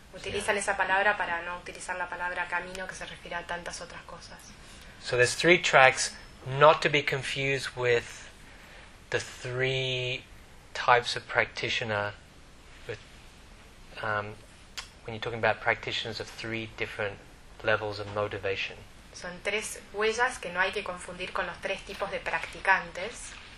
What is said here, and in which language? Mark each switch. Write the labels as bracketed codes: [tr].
[es] Utilizan esa palabra para no utilizar la palabra camino, que se refiere a tantas otras cosas. [en] So there's three tracks, not to be confused with the three types of practitioner. When you're talking about practitioners of three different levels of motivation. [es] Son tres huellas que no hay que confundir con los tres tipos de practicantes.